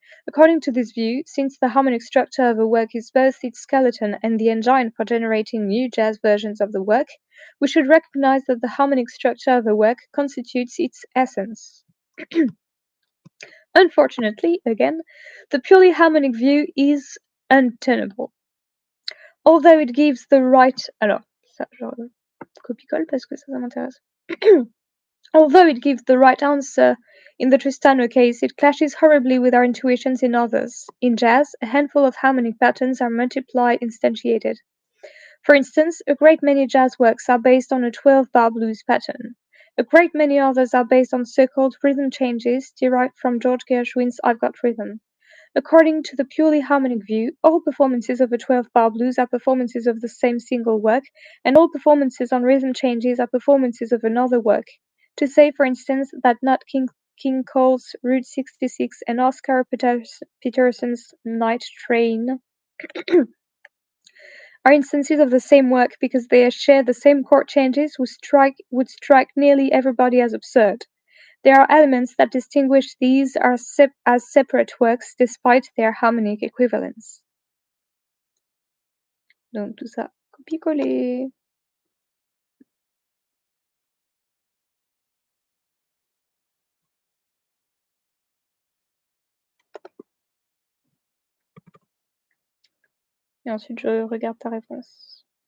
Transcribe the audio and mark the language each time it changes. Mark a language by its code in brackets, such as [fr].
[en] According to this view, since the harmonic structure of a work is both its skeleton and the engine for generating new jazz versions of the work, we should recognize that the harmonic structure of a work constitutes its essence. Unfortunately, again, the purely harmonic view is untenable. Although it gives the right... [fr] Alors, ça, je copie-colle parce que ça m'intéresse. [en] Although it gives the right answer in the Tristano case, it clashes horribly with our intuitions in others. In jazz, a handful of harmonic patterns are multiply-instantiated. For instance, a great many jazz works are based on a 12-bar blues pattern. A great many others are based on so-called rhythm changes derived from George Gershwin's I've Got Rhythm. According to the purely harmonic view, all performances of a 12-bar blues are performances of the same single work, and all performances on rhythm changes are performances of another work. To say, for instance, that Nat King Cole's Route 66 and Oscar Peterson's Night Train are instances of the same work because they share the same chord changes would strike nearly everybody as absurd. There are elements that distinguish these as separate works despite their harmonic equivalence. [fr] Donc tout ça, copier-coller. Et ensuite je regarde ta réponse.